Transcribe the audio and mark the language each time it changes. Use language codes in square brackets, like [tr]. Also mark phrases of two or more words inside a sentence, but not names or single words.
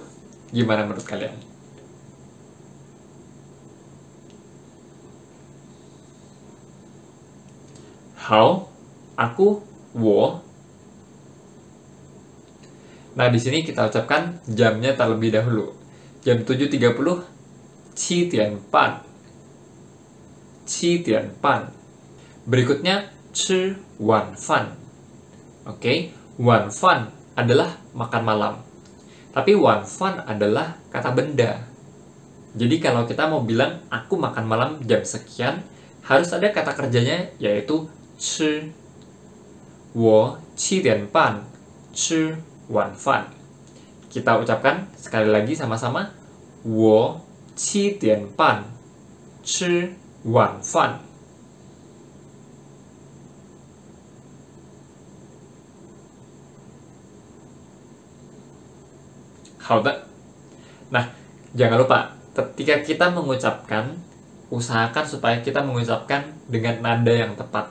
[id] Gimana menurut kalian? Hao, aku, wo. Nah, di sini kita ucapkan jamnya terlebih dahulu. Jam 7.30, 7:30. 7:30. Berikutnya, [zh] 吃晚饭. [id] Oke, 晚饭 adalah makan malam. Tapi 晚饭 adalah kata benda. Jadi kalau kita mau bilang aku makan malam jam sekian, harus ada kata kerjanya yaitu 吃. [zh] 我7:30吃晚饭. [id] Kita ucapkan sekali lagi sama-sama. [zh] 我7:30吃晚饭. [id] Nah, jangan lupa, ketika kita mengucapkan, usahakan supaya kita mengucapkan dengan nada yang tepat.